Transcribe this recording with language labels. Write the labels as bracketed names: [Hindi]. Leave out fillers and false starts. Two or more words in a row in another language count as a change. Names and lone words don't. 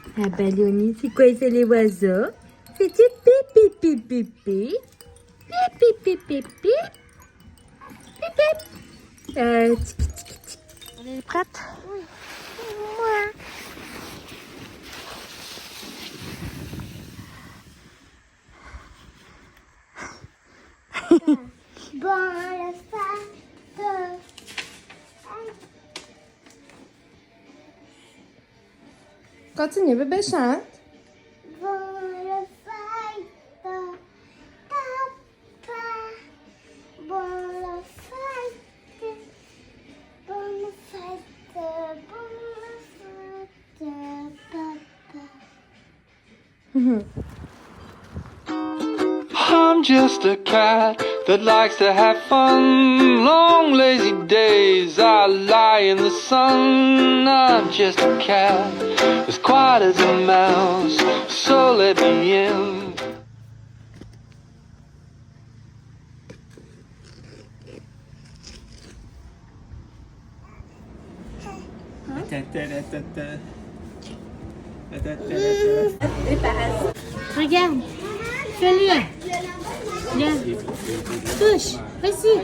[French] Ah, Balloni, c'est quoi, c'est les oiseaux? C'est du pipi, pipi, pipi. Pipi, pipi, pipi. Pip, tiki, tiki, tiki. On est prête? Oui. Ouais. Bon, le sac. Continue, bébé, chante. Bon, le sac. Papa. Bon, le sac. Bon, le sac. Bon, le sac. Papa. [English] I'm just a cat that likes to have fun. Long lazy days I lie in the sun. I'm just a cat as quiet as a mouse, so let me in. [French] Regarde. Fais-le. Viens. Touche. Vas-y.